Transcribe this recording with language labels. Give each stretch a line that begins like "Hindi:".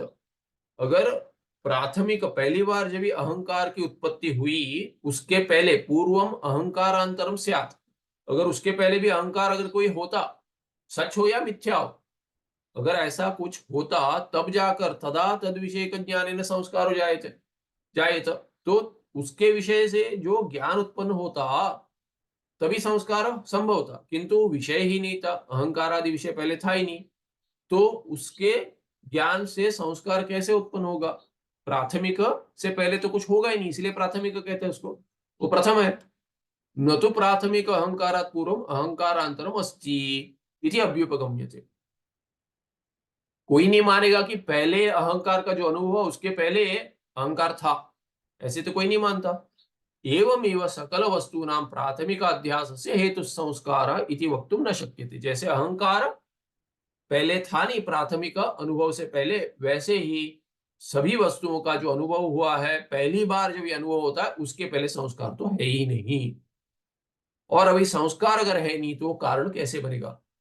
Hindi: अगर प्राथमिक पहली बार जब अहंकार की उत्पत्ति हुई, उसके पहले
Sanskrit: पूर्वम अहंकारांतरम स्यात्,
Hindi: अगर उसके पहले भी अहंकार अगर कोई होता, सच हो या मिथ्या हो, अगर ऐसा कुछ होता, तब जाकर
Sanskrit: तदा तद विषयक ज्ञानेन संस्कारो जायेत जायेत,
Hindi: तो उसके विषय से जो ज्ञान उत्पन्न होता, तभी संस्कार संभव था, किंतु विषय ही नहीं था, अहंकार आदि विषय पहले था ही नहीं, तो उसके ज्ञान से संस्कार कैसे उत्पन्न होगा? प्राथमिक से पहले तो कुछ होगा ही नहीं, इसलिए प्राथमिक कहते हैं उसको, वो प्रथम है।
Sanskrit: न तो प्राथमिक अहंकारात् पूर्वम अहंकारांतरम अस्ति इति अभ्युपगम्यते।
Hindi: कोई नहीं मानेगा कि पहले अहंकार का जो अनुभव हुआ उसके पहले अहंकार था, ऐसे तो कोई नहीं मानता।
Sanskrit: एवमेव सकल वस्तूनां प्राथमिक अध्यास से हेतु संस्कार इति वक्तुम न शक्यते।
Hindi: जैसे अहंकार पहले था नहीं प्राथमिक अनुभव से पहले, वैसे ही सभी वस्तुओं का जो अनुभव हुआ है, पहली बार जब ये अनुभव होता है उसके पहले संस्कार तो है ही नहीं, और अभी संस्कार अगर है नहीं तो वो कारण कैसे बनेगा?